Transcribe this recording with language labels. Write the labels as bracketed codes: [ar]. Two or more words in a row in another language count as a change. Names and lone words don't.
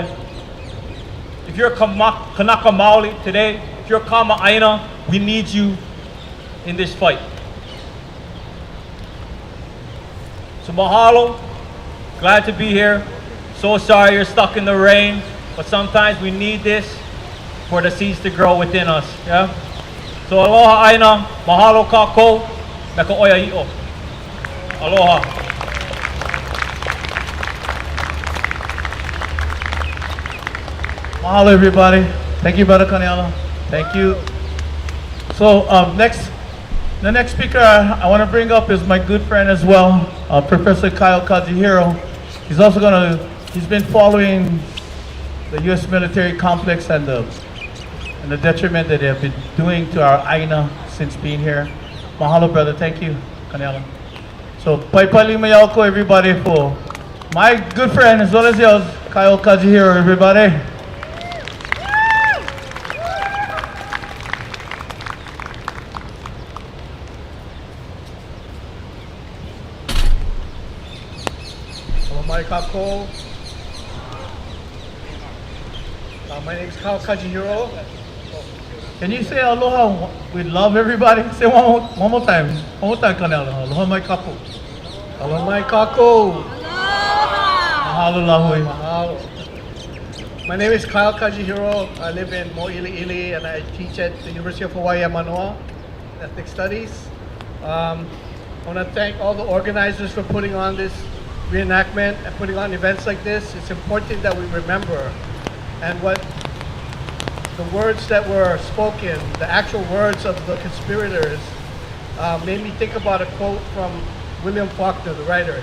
[en] If you're [haw] Kanaka Maoli [en] today, if you're [haw] Kama Aina, [en] we need you in this fight. So mahalo, glad to be here. So sorry you're stuck in the rain, but sometimes we need this for the seeds to grow within us. Yeah. [haw] So aloha aina, mahalo kako, meka oya i'o. Aloha. [en] Mahalo, everybody. Thank you, Brother Kaniela. Thank you. So the next speaker I want to bring up is my good friend as well, Professor Kyle Kazuhiro. He's been following the U.S. military complex and the detriment that they have been doing to our Aina since being here. Mahalo, brother. Thank you, Kanela. So, paipali mayaw ko, everybody, for my good friend as well as yours, Kyle Kazuhiro, everybody. Hello, Mike Kako. My name is Kyle Kazuhiro. Can you say aloha with love, everybody? Say one more time. One more time, [haw] Kanela. Aloha mai kapu. [en] Hello, Mike Kako. [haw] Mahalo lahui. Mahalo. [en] My name is Kyle Kazuhiro. I live in Mo'ili'ili and I teach at the University of Hawaii at Manoa, Ethnic Studies. I want to thank all the organizers for putting on this reenactment and putting on events like this. It's important that we remember and what the words that were spoken, the actual words of the conspirators, made me think about a quote from William Faulkner, the writer.